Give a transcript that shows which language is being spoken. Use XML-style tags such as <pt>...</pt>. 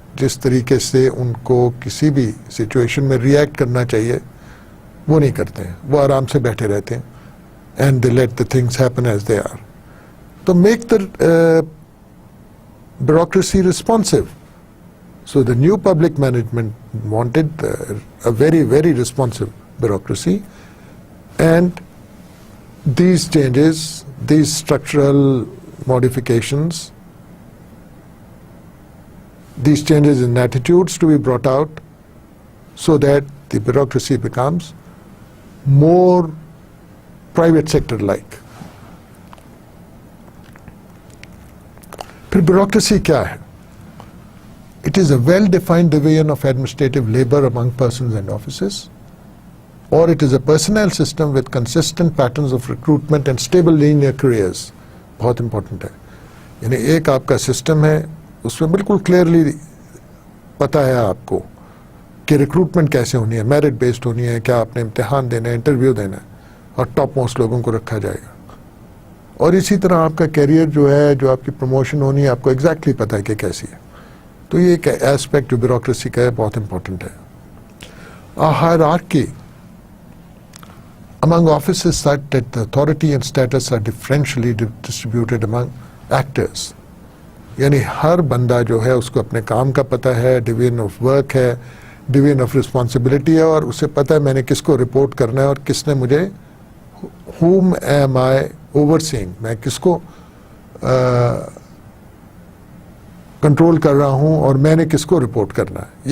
<ur>جس طریقے سے ان کو کسی بھی سچویشن میں ری ایکٹ کرنا چاہیے وہ نہیں کرتے ہیں, وہ آرام سے بیٹھے رہتے ہیں.</ur> <en>And they let the things happen as they are. تو make the bureaucracy responsive. So the new public management wanted a very, very responsive bureaucracy, and these changes, these structural modifications, these changes in attitudes to be brought out so that the bureaucracy becomes more private sector like.</en> <ur>پھر bureaucracy کیا ہے؟</ur> <en>It is a well-defined division of administrative labor among persons and offices, or it is a personnel system with consistent patterns of recruitment and stable linear careers.</en> <ur>بہت important ہے. یعنی ایک آپ کا system ہے, اس میں بالکل کلیئرلی پتا ہے آپ کو کہ ریکروٹمنٹ کیسے ہونی ہے, میرٹ بیسڈ ہونی ہے, کیا آپ نے امتحان دینا ہے, انٹرویو دینا ہے, اور ٹاپ موسٹ لوگوں کو رکھا جائے گا. اور اسی طرح آپ کا کیریئر جو ہے, جو آپ کی پروموشن ہونی ہے, آپ کو ایگزیکٹلی پتا ہے کہ کیسی ہے. تو یہ ایک ایسپیکٹ جو بیوروکریسی کا ہے بہت امپورٹنٹ ہے.</ur> <en>Hierarchy among offices such that the authority and status are differentially distributed among actors.</en> <ur>یعنی ہر بندہ جو ہے اس کو اپنے کام کا پتہ ہے, ڈویژن آف ورک ہے, ڈویژن آف رسپانسبلٹی ہے, اور اسے پتہ ہے میں نے کس کو رپورٹ کرنا ہے اور کس نے مجھے</ur> <en>whom am I overseeing,</en> <ur>میں کس کو کنٹرول کر رہا ہوں اور میں نے کس کو رپورٹ کرنا ہے.</ur>